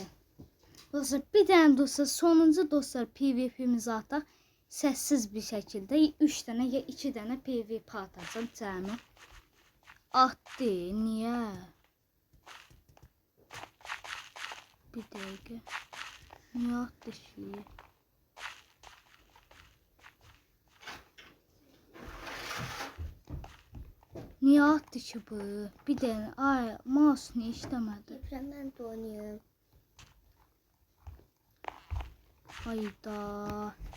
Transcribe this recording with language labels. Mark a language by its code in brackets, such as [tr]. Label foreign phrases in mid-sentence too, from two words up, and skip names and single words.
[az] Dostlar bir tane dostlar sonuncu dostlar PvP'mizi ataq. Səssiz bir şəkildə 3 dənə ya 2 dənə PvP atacağım cəmi. Atdı. Niyə? Bir dəqiqə. Niyə atdı ki? [tr] Niye attı ki bu? Bir de ay mouse niye işlemedi? Ekrandan donuyor. Hayda.